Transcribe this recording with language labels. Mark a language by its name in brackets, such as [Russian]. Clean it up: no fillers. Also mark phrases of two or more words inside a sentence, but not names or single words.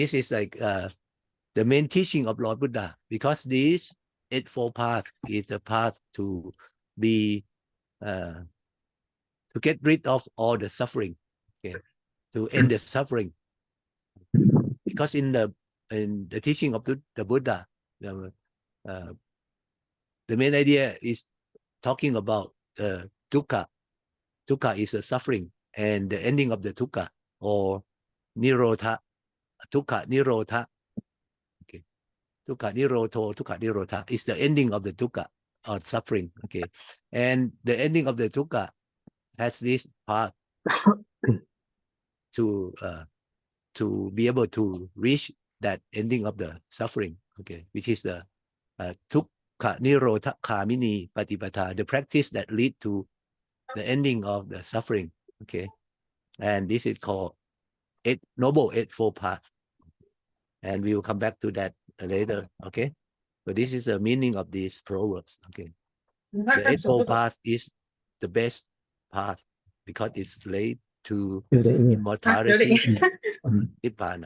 [English] But this is like the main teaching of Lord Buddha, because this Eightfold Path is the path to be to get rid of all the suffering, okay, to end the suffering. Because in the teaching of the Buddha, the main idea is talking about dukkha. Dukkha is a suffering, and the ending of the dukkha, or nirodha, [Pali] dukkha nirodha. [English] Okay, [Pali] dukkha nirodho, dukkha nirodha [English] is the ending of the dukkha or suffering. Okay, and the ending of the dukkha has this path to be able to reach that ending of the suffering. Okay, which is the [Pali] dukkha nirodha kamini patipata, [English] the practice that lead to the ending of the suffering. Okay, and this is called Noble Eightfold Path, and we will come back to that later. Okay, so this is the meaning of these proverbs. Okay, the Eightfold Path is the best path because it's led to immortality, nibbana.